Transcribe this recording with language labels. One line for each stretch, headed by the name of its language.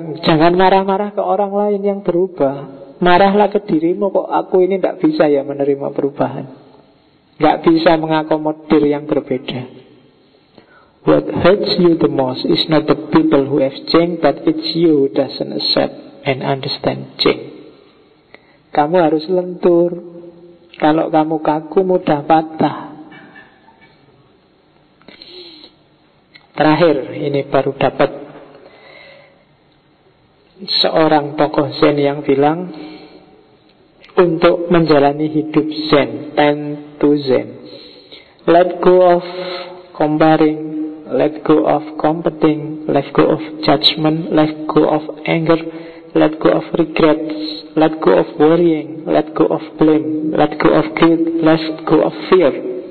Indonesian: Jangan marah-marah ke orang lain yang berubah. Marahlah ke dirimu, kok aku ini gak bisa ya menerima perubahan, gak bisa mengakomodir yang berbeda.
English: What hurts you the most is not the people who have changed, but it's you who doesn't accept and understand change.
Indonesian: Kamu harus lentur. Kalau kamu kaku, mudah patah. Terakhir, ini baru dapat seorang tokoh Zen yang bilang, untuk menjalani hidup Zen, tend to Zen.
English: Let go of comparing, let go of competing, let go of judgment, let go of anger, let go of regrets, let go of worrying, let go of blame, let go of guilt, let go of fear.